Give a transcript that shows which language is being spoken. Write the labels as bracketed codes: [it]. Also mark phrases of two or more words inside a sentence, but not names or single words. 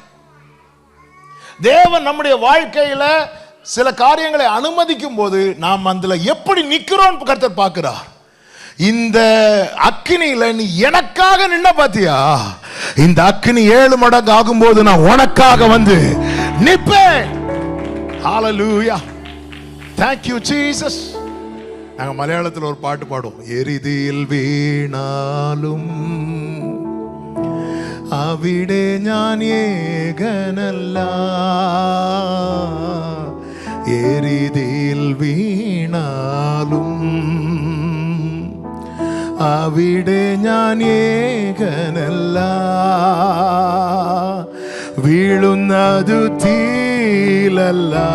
[ta] தேவன் நம்முடைய வாழ்க்கையில சில காரியங்களை அனுமதிக்கும் போது நாம் அதுல எப்படி நிக்கிறோம் கர்த்தர் பார்க்கிறார். இந்த அக்கினியில நீ எனக்காக நின்ன பாத்தியா, இந்த அக்கினி 7 மடங்கு ஆகும்போது நான் உனக்காக வந்து நிப்பேன். ஹல்லேலூயா. [en] Thank you Jesus. [ta] நாங்க மலையாளத்தில் ஒரு பாட்டு பாடுவோம். [ml] എരിതിയിൽ വീണാലും അവിടെ ഞാൻ ഏകനല്ല, എരിതിയിൽ വീണാലും അവിടെ ഞാൻ ഏകനല്ല, വീഴുന്നതു തീലല്ല,